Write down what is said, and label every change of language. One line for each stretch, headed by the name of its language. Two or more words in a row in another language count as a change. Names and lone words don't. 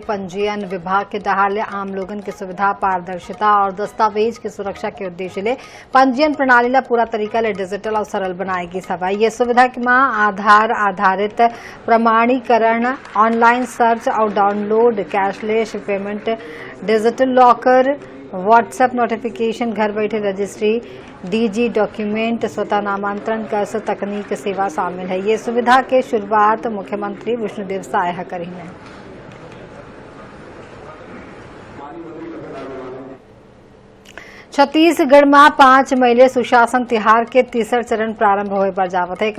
Chhattisgarhi: पंजीयन विभाग के तहत आम लोगन की सुविधा, पारदर्शिता और दस्तावेज की सुरक्षा के उद्देश्य ले पंजीयन प्रणाली ला पूरा तरीका ले डिजिटल और सरल बनाएगी सभा। ये सुविधा में आधार आधारित प्रमाणीकरण,
English: online search
Chhattisgarhi: और डाउनलोड,
English: cashless payment, digital locker, WhatsApp notification,
Chhattisgarhi: घर बैठे रजिस्ट्री,
English: DG document,
Chhattisgarhi: स्वतः नामांतरण कैस तकनीक सेवा शामिल है। ये सुविधा के शुरुआत मुख्यमंत्री विष्णुदेव साय करी है। छत्तीसगढ़ में 5 मई ले सुशासन तिहार के तीसरा चरण प्रारंभ होए पर जावत है।